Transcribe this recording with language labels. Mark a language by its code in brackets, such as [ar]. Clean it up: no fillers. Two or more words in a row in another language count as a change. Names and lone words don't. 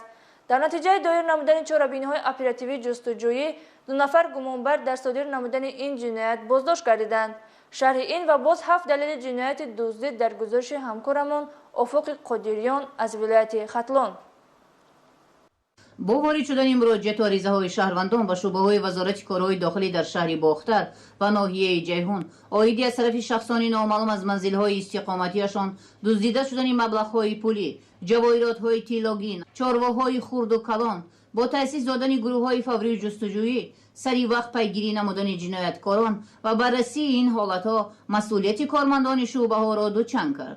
[tg] дар натиҷаи доир намудани чорабиниҳои оперативии ҷустуҷӯӣ 2 нафар гумонбар дар содир намудани ин ҷиноят боздошт гардиданд. шарҳи ин ва боз 7 далели ҷинояти дуздӣ дар гузориши ҳамкорамон Офоқи Қодириён аз вилояти Хатлон. Бо ворид шудани муроҷиат ва аризаҳои шаҳрвандон ба шӯъбаҳои вазорати корҳои дохилӣ дар шаҳри Бохтар ва ноҳияи Ҷайҳун оиди аз тарафи шахсони номаълум аз манзилҳои истиқоматиашон дуздида шудани маблағҳои пулӣ, ҷавоҳиротҳои тиллогин, чорвоҳои хурд ва калон бо таъсис додани гурӯҳҳои фаврии ҷустуҷӯӣ сари вақт пайгирӣ намудани ҷинояткорон ва баррасии ин ҳолатҳо масъулияти кормандони шӯъбаҳоро дучанд кард.